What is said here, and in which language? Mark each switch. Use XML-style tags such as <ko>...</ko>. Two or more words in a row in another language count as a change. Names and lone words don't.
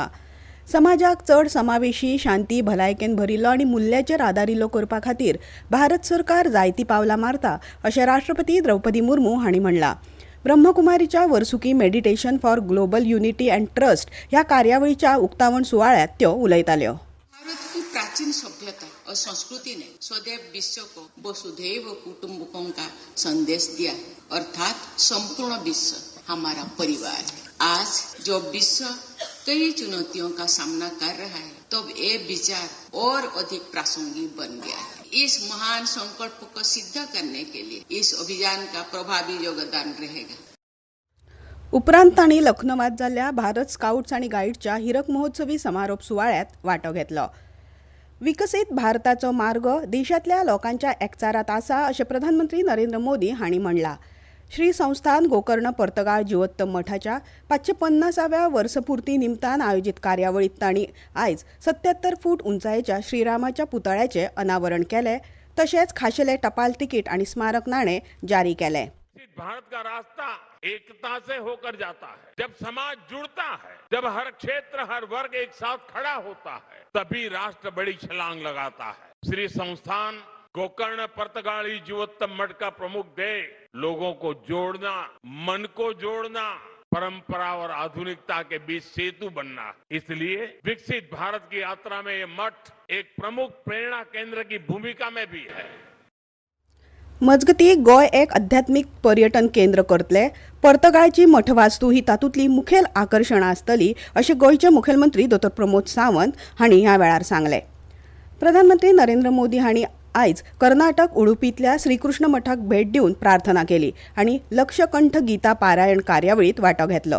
<kok>समाजाक चड समावेशी, शांती, भलायकेन भरिल्लो आनी मुल्याचेर आदारिल्लो करपा खातीर भारत सरकार जायतीं पावलां मारता अशें राष्ट्रपती द्रौपदी मुर्मू हांणी म्हणलां. ब्रह्मकुमारीच्या वर्सुकी मेडिटेशन फॉर ग्लोबल युनिटी अँड ट्रस्ट ह्या कार्यावळीच्या उक्तावण सुवाळ्यात त्यो उलयताल्यो.</kok> <hi>भारत की प्राचीन सभ्यता और संस्कृति ने स्वदेव विश्व को</hi> <sa>वसुधैव कुटुंबकम</sa> <hi>का संदेश दिया है, अर्थात संपूर्ण विश्व हमारा परिवार है. आज जब विश्व कई चुनौतियों का सामना कर रहा है, तब ये विचार और अधिक प्रासंगिक बन गया है. इस महान संकल्प को सिद्ध करने के लिए इस अभियान का प्रभावी योगदान रहेगा.</hi> <kok>उपरांत तांणी लखनौत जाल्ल्या भारत स्काउट्स आनी गायड्सच्या हिरक महोत्सवी समारोप सुवाळ्यात वांटो घेतलो. विकसीत भारताचो मार्ग देशांतल्या लोकांच्या एकचारात आसा अशें प्रधानमंत्री नरेंद्र मोदी हांणी म्हणलां. श्री संस्थान गोकर्ण पर्तगाळ जिवोत्तम मठाच्या 550व्या वर्सपूर्ती निमतान आयोजीत कार्यावळीत तांणी आयज 77 फूट उंचायेच्या श्रीरामाच्या पुतळ्याचें अनावरण केलें. तशेंच खाशेले टपाल तिकीट आनी स्मारक नाणे जारी केले.</kok> <hi>भारत का रास्ता एकता से होकर जाता है. जब समाज जुड़ता है, जब हर क्षेत्र हर वर्ग एक साथ खड़ा होता है, तभी राष्ट्र बड़ी छलांग लगाता है. श्री संस्थान गोकर्ण पर्तगाली जीवोत्तम मठ का प्रमुख ध्येय लोगों को जोड़ना, मन को जोड़ना, परंपरा और आधुनिकता के बीच सेतु बनना. इसलिए विकसित भारत की यात्रा में ये मठ एक प्रमुख प्रेरणा केंद्र की भूमिका में भी है.</hi> <kok>मजगतीं गोंय एक आध्यात्मिक पर्यटन केंद्र करतले. पर्तगाळची मठवास्तू ही तातूंतली मुखेल आकर्षणां आसतली अशें गोंयचे मुखेलमंत्री डॉ. प्रमोद सावंत हांणी ह्या वेळार सांगलें. प्रधानमंत्री नरेंद्र मोदी हांणी आयज कर्नाटक उडुपींतल्या श्रीकृष्ण मठाक भेट दिवन प्रार्थना केली आनी लक्षकंठ गीता पारायण कार्यावळीत वांटो घेतलो.</kok>